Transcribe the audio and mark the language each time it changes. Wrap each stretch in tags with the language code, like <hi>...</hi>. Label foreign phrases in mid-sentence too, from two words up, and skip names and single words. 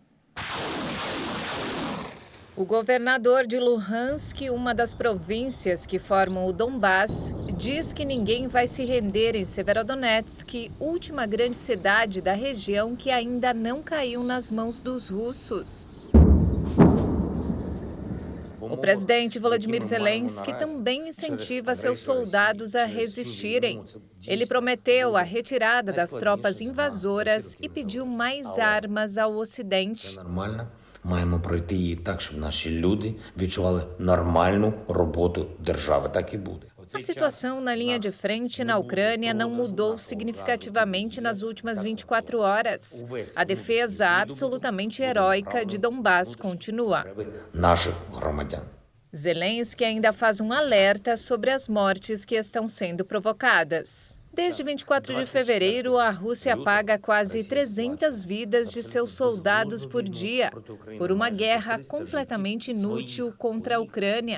<pt>O governador de Luhansk, uma das províncias que formam o Donbás, diz que ninguém vai se render em Severodonetsk, última grande cidade da região que ainda não caiu nas mãos dos russos. O presidente Volodymyr Zelensky também incentiva seus soldados a resistirem. Ele prometeu a retirada das tropas invasoras e pediu mais armas ao Ocidente.</pt> <uk>Маємо пройти її так, щоб наші люди відчували нормальну роботу держави. Так і буде.</uk> <pt>A situação na linha de frente na Ucrânia não mudou significativamente nas últimas 24 horas. A defesa absolutamente heróica de Donbás continua.</pt> <uk>Наших громадян.</uk> <pt>Zelensky ainda faz um alerta sobre as mortes que estão sendo provocadas. Desde 24 de fevereiro, a Rússia paga quase 300 vidas de seus soldados por dia, por uma guerra completamente inútil contra a Ucrânia.</pt>